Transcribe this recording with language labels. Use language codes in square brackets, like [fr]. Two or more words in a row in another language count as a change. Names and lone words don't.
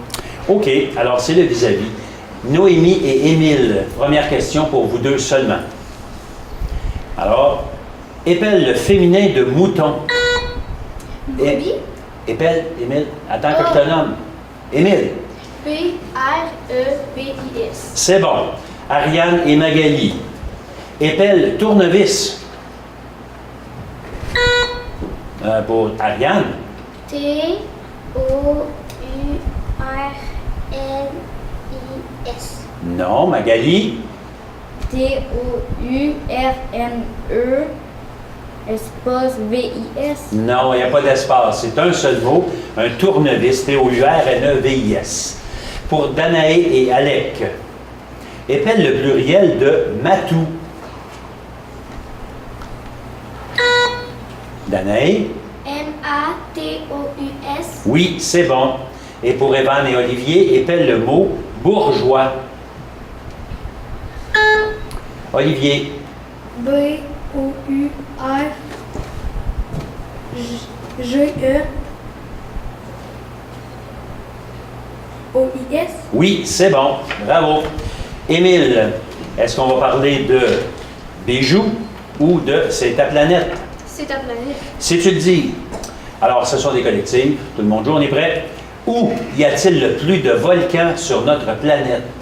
[fr] OK. Alors, c'est le vis-à-vis. Noémie et Émile. Première question pour vous deux seulement. Alors, épelle le féminin de mouton. Brebis. Épelle, Émile. Attends que je te nomme. Émile. P-R-E-V-I-S. C'est bon. Ariane et Magali. Épelle tournevis. Pour Ariane. T-O-U-R-N-I-S. Non, Magali. T-O-U-R-N-E espace V-I-S. Non, il n'y a pas d'espace. C'est un seul mot. Un tournevis. T-O-U-R-N-E-V-I-S. Pour Danae et Alec. Épelle le pluriel de matou. Danae. M-A-T-O-U-S. Oui, c'est bon. Et pour Evan et Olivier, épelle le mot bourgeois. Olivier. B-O-U-R-G-E-O-I-S. Oui, c'est bon. Bravo. Émile, est-ce qu'on va parler de bijoux ou de c'est ta planète? C'est ta planète. Si tu le dis. Alors, ce sont des collectives. Tout le monde joue, on est prêt? Où y a-t-il le plus de volcans sur notre planète?